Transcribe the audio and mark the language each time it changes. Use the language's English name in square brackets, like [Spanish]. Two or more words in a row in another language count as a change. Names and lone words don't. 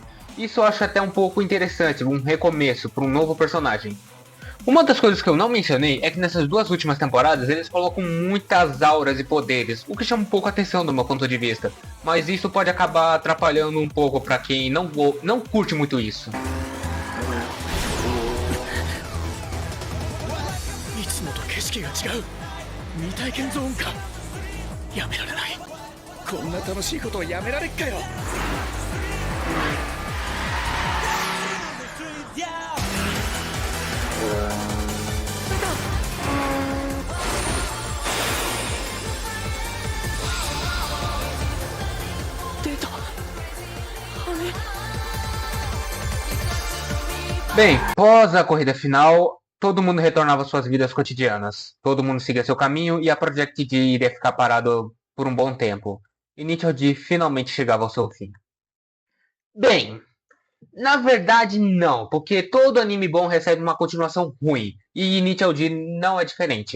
[Portuguese] Isso eu acho até um pouco interessante, um recomeço para um novo personagem. Uma das coisas que eu não mencionei é que nessas 2 últimas temporadas eles colocam muitas auras e poderes, o que chama um pouco a atenção do meu ponto de vista. Mas isso pode acabar atrapalhando um pouco para quem não curte muito isso. [Japanese] いつもと景色が違う。未体験ゾーンか。やめられない。こんな楽しいことをやめられっかよ。出た。羽。 [Portuguese] Bem, após a corrida final, todo mundo retornava às suas vidas cotidianas. Todo mundo seguia seu caminho e a Project D iria ficar parado por um bom tempo. Initial D finalmente chegava ao seu fim. Bem, na verdade não, porque todo anime bom recebe uma continuação ruim, e Initial D não é diferente.